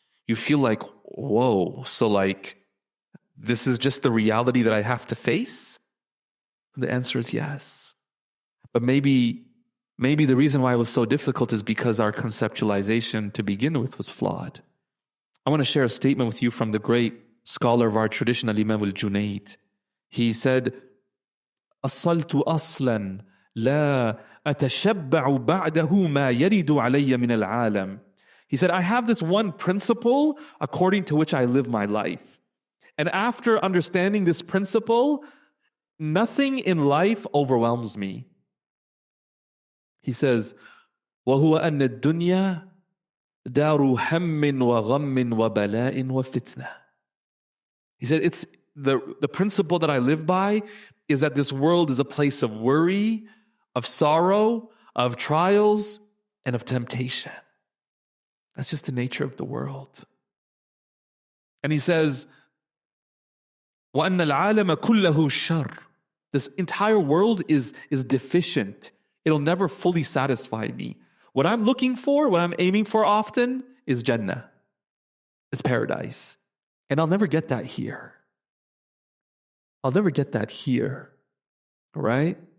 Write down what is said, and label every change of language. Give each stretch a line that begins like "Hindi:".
English: You feel like, whoa, so like this is just the reality that I have to face? And the answer is yes. But maybe the reason why it was so difficult is because our conceptualization to begin with was flawed. I want to share a statement with you from the great scholar of our tradition, Al-Imam al-Junayd. He said,
Arabic: أصلت أصلا لا أتشبع بعده ما يرد علي من العالم.
English: He said, I have this one principle according to which I live my life. And after understanding this principle, nothing in life overwhelms me. He says,
Arabic: وَهُوَ أَنَّ الدُّنْيَا دَارُ هَمٍّ وَغَمٍّ وَبَلَاءٍ وَفِتْنَةٍ.
English: He said, it's the principle that I live by is that this world is a place of worry, of sorrow, of trials, and of temptation. That's just the nature of the world. And he says,
Arabic: وَأَنَّ الْعَالَمَ كُلَّهُ شَرٌّ.
English: This entire world is deficient. It'll never fully satisfy me. What I'm looking for, what I'm aiming for often is Jannah. It's paradise. And I'll never get that here. I'll never get that here. All right?